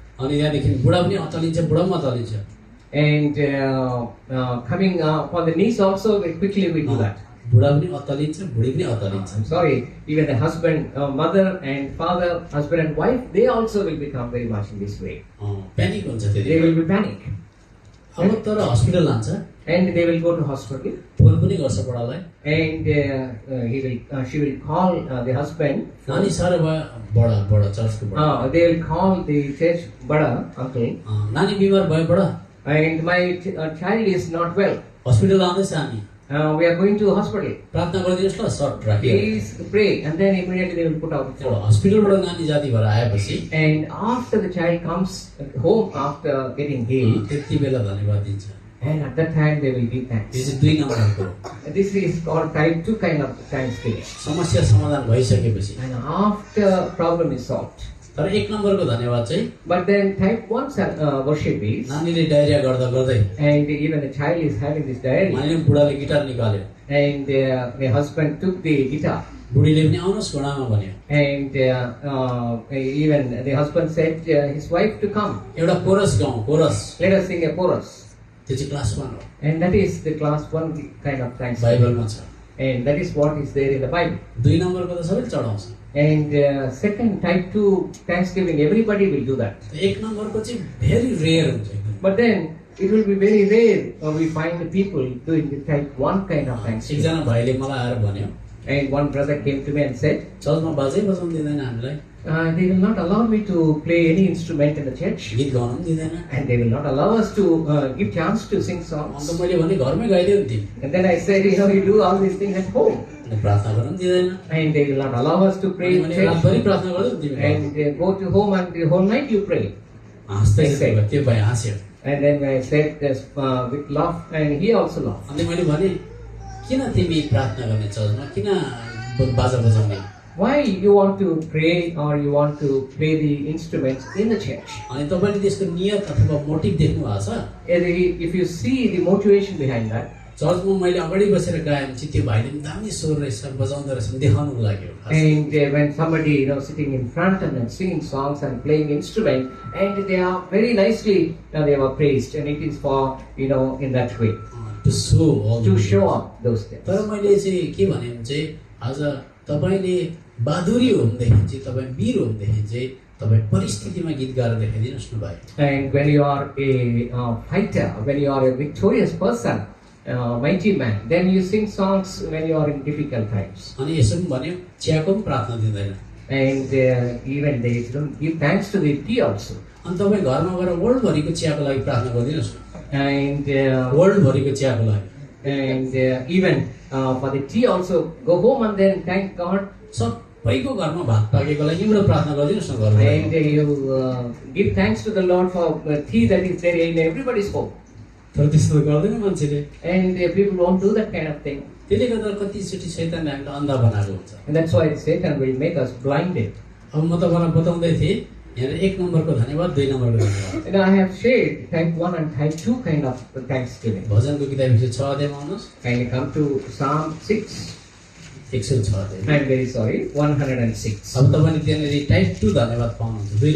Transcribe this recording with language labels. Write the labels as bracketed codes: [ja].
[ne] अनि त्यहाँदेखि बुढा पनि अचालिन्छ, बुढा पनि अचालिन्छ। [en] And coming upon the knees also, quickly we do that. [ne] बुढा पनि अत्तालिन्छ, बुढी पनि अत्तालिन्छ। [en] I'm sorry, even the husband, mother and father, husband and wife, they also will become very much in this way. [ne] Panic हुन्छ त्यति [en] They [ne] बेला। [en] will be panic. [ne] अब तर hospital लान्छ, [en] And they will go to hospital, [ne] phone पनि गर्छ बुढालाई, [en] and she will call the husband. [ne] नानी साह्रो भयो, बडा चर्चको बडा, [en] They will call the church bada uncle, [ne] नानी बिमार भयो बडा, [en] and my child is not well. [ne] Hospital लाँदैछ हामी, [en] We are going to hospital. [ne] प्रार्थना गरिदिनुहोस् ल, सर्ट राखियो। [en] Please pray, and then immediately they will put out the phone. [ne] हस्पिटलबाट नानी जाति भएर आएपछि [en] And after the child comes home after getting healed, [ne] त्यति बेला धन्यवाद दिन्छ। [en] and at that time they will give [ne] यो [en] thanks. [ne] चाहिँ दुई नम्बरको हो। [en] This is called type 2 kind of thanksgiving. [ne] समस्या समाधान भइसकेपछि, [en] And after problem is solved. [ne] तर एक नम्बरको धन्यवाद चाहिँ [en] But then type 1 worship is, [ne] नानीले डायरिया गर्दा गर्दै, [en] and even the child is having this diarrhea, [ne] मानिलिउँ बुढाले गिटार निकाल्यो, [en] and the husband took the guitar, [ne] बुढीले पनि आउनुहोस् घोडामा भन्यो, [en] and even the husband said his wife to come. [ne] एउटा कोरस गाउँ, coarse, [en] Let us sing a chorus. [ne] त्यो चाहिँ क्लास 1 हो, [en] And that is the class 1 kind of thanksgiving. [ne] बाइबलमा छ। [en] And that is what is there in the Bible. [ne] दुई नम्बरको त सबैले चढाउँछ, [en] And second, type 2 thanksgiving, everybody will do that. [ne] एक नम्बरको चाहिँ [en] very rare [ne] हुन्छ एकदम। [en] But then it will be very rare we find the people doing the type 1 kind of thanksgiving. [ne] एकजना भाइले मलाई आएर भन्यो, [en] And one brother came to me and said, [ne] चर्चमा बाजै बजाउनु दिँदैन हामीलाई, [en] they will not allow me to play any instrument in the church. [ne] गीत गाउनु पनि दिँदैन। [en] And they will not allow us to give chance to sing songs. [ne] अन्त मैले भने घरमै गाइदियो नि तिमी, [en] And then I said, you do all these things at home. [ne] अनि प्रार्थना गर्नु पनि दिँदैन, [en] And they will not allow us to pray in [ne] भने [en] church. [ne] रातभरि प्रार्थना गर्दै तिमी घरमा। [en] And go to home and the whole night you pray. [ne] हाँस्दै थियो, त्यो भाइ हाँस्यो। [en] And then I said this with laugh, and he also laughed. [ne] अनि मैले भने किन तिमी प्रार्थना गर्ने चर्चमा, किन बाजा बजाउने? [en] Why you want to pray or you want to play the instruments in the church? [ne] अनि तपाईँले त्यसको नियत अथवा मोटिभ देख्नु भएको छ? [en] If you see the motivation behind that, [ne] चर्चमा मैले अगाडि बसेर गाएँ भने चाहिँ त्यो भाइले पनि दामी स्वर रहेछ, बजाउँदो रहेछ देखाउनु लाग्यो। [en] and when somebody sitting in front and then singing songs and playing instrument, and they are very nicely they were praised, and it is for in that way To show all to the show things. up those things. [ne] तर मैले चाहिँ के भने चाहिँ आज तपाईँले बहादुरी हो भनेदेखि चाहिँ तपाईँ वीर हो भनेदेखि चाहिँ तपाईँ परिस्थितिमा गीत गाएर देखाइदिनुहोस् न भाइ। [en] And when you are a fighter, when you are a victorious person, mighty man, then you sing songs when you are in difficult times. [ne] अनि यसो पनि भन्यो चियाको पनि प्रार्थना दिँदैन। [en] And even they don't give thanks to the tea also. [ne] अनि तपाईँ घरमा गएर वर्ल्डभरिको चियाको लागि प्रार्थना गरिदिनुहोस् न। [en] And [ne] वर्ल्डभरिको चियाको लागि [en] even for the tea also, go home and then thank God. [ne] सबैको घरमा भात पाकेकोलाई एउटा प्रार्थना गरिदिनुहोस् न घरमा [en] And you give thanks to the Lord for tea that is there in everybody's home. [ne] तर त्यस्तो गर्दैन मान्छेले [en] And people won't do that kind of thing. [ne] त्यसले गर्दा कतिचोटि शैतानले हामीलाई अन्धा बनाएको हुन्छ [en] And that's why Satan will make us blinded. [ne] अब म तपाईँलाई बताउँदै थिएँ यहाँ 1 नम्बरको धन्यवाद 2 नम्बरको धन्यवाद [en] And I have shared type 1 and type 2 kind of thanksgiving. [ne] भजनको किताब 106 अध्यायमा आउनुहोस् [en] Kindly come to Psalm 6. [ne] 106 अध्याय [en] I'm very sorry, 106. [ne] अब तपाईँले त्यहाँनिर टाइप 2 धन्यवाद पाउनुहुन्छ 2